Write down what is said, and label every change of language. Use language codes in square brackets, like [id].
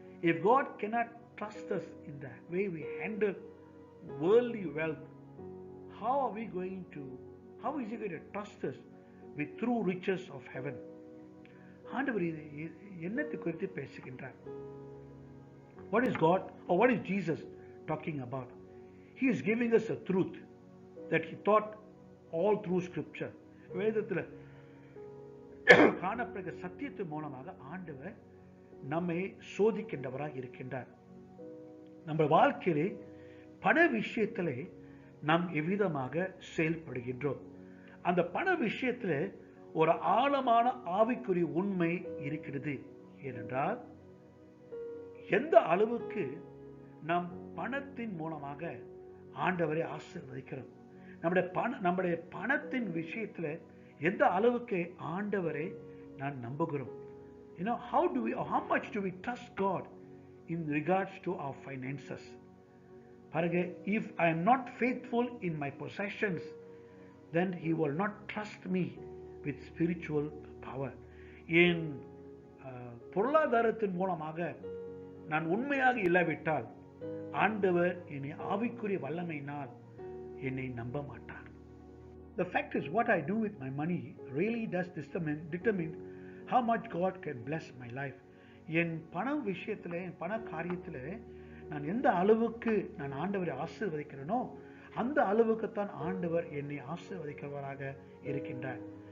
[en] If God cannot trust us in the way we handle worldly wealth, how is He going to trust us with true riches of heaven? [ta] ஆண்டவர் என்னத்தை குறித்து பேசுகின்றார்? [en] What is God or what is Jesus talking about? He is giving us a truth that He taught all through scripture. [ta] வேதத்தில் காணப்படுகிற சத்தியத்தின் மூலமாக ஆண்டவர் நம்மை சோதிக்கின்றவராக இருக்கின்றார். நம்ம வாழ்க்கையிலே பண விஷயத்திலே நாம் எவ்விதமாக செயல்படுகின்றோம்? அந்த பண விஷயத்தில் ஒரு ஆழமான ஆவிக்குரிய உண்மை இருக்கிறது. ஏனென்றால் எந்த அளவுக்கு நாம் பணத்தின் மூலமாக ஆண்டவரை ஆசீர்வதிக்கிறோம், நம்முடைய பணத்தின் விஷயத்தில் எந்த அளவுக்கு ஆண்டவரை நான் நம்புகிறோம். [en] How much do we trust God in regards to our finances? [ta] பாருங்க, [en] if I am not faithful in my possessions, then He will not trust me with spiritual power. [ta] என் பொருளாதாரத்தின் மூலமாக நான் உண்மையாக இல்லாவிட்டால் ஆண்டவர் என்னை ஆவிக்குரிய வல்லமையினால் என்னை நம்ப மாட்டார். [en] The fact is, what I do with my money really does determine how much God can bless my life. [ta] என் பண விஷயத்தில், என் பண காரியத்தில் நான் எந்த அளவுக்கு நான் ஆண்டவரை ஆசீர்வதிக்கிறேனோ அந்த அளவுக்குத்தான் ஆண்டவர் என்னை ஆசீர்வதிக்கிறவராக இருக்கின்றார்.